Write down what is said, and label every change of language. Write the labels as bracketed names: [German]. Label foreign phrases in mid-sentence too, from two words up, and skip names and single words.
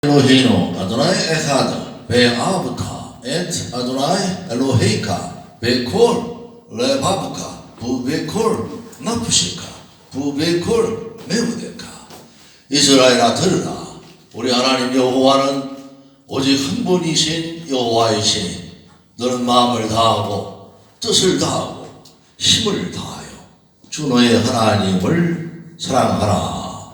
[Hebrew] אלוהינו אדוני אחד ואהבת את אדוני אלוהיך בכל לבבך ובכל נפשך ובכל 마음대로. [Korean] 이스라엘아 들으라. 우리 하나님 여호와는 오직 한 분이신 여호와이시니 너는 마음을 다하고 뜻을 다하고 힘을 다하여 주 너의 하나님을 사랑하라.